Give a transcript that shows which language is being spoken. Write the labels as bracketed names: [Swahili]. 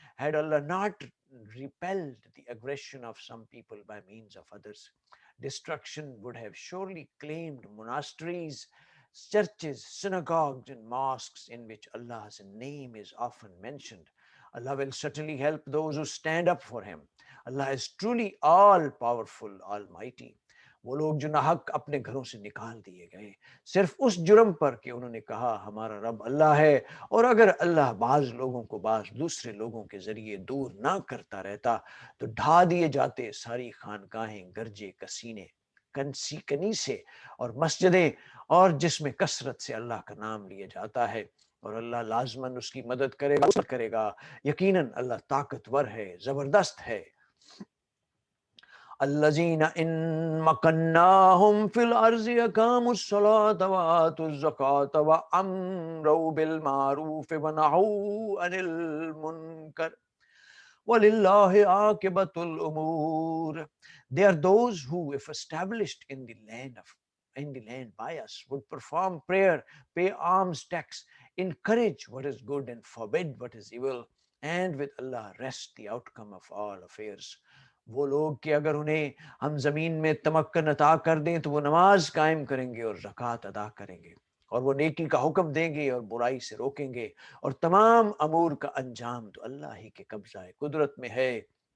[English] Had Allah not repelled the aggression of some people by means of others, destruction would have surely claimed monasteries, churches, synagogues, and mosques in which Allah's name is often mentioned. Allah will certainly help those who stand up for Him. Allah is truly all powerful, almighty. [Hindi] वो लोग जो नाहक अपने घरों से निकाल दिए गए सिर्फ उस जुर्म पर कि उन्होंने कहा हमारा रब अल्लाह है, और अगर अल्लाह बाज लोगों को बाज दूसरे लोगों के जरिए दूर ना करता रहता तो ढा दिए जाते सारी खानकाहें, गर्जे, कसीने, कनीसे और मस्जिदें, और जिसमें कसरत से अल्लाह का नाम लिया जाता है, और अल्लाह लाजमन उसकी मदद करेगा। यकीनन अल्लाह ताकतवर है, जबरदस्त है। [Arabic] الذين إن مكناهم في الأرض أقاموا الصلاة وآتوا الزكاة وأمروا بالمعروف ونهوا عن المنكر وَلِلَّهِ عَاقِبَةُ الْأُمُورِ. [English] They are those who, if established in the land by us, would perform prayer, pay alms tax, encourage what is good and forbid what is evil, and with Allah rest the outcome of all affairs. [Hindi] वो लोग कि अगर उन्हें हम जमीन में तमक्कन अता कर दें तो वो नमाज कायम करेंगे और ज़कात अदा करेंगे, और वो नेकी का हुक्म देंगे और बुराई से रोकेंगे, और तमाम अमूर का अंजाम तो अल्लाह ही के कब्जा कुदरत में है।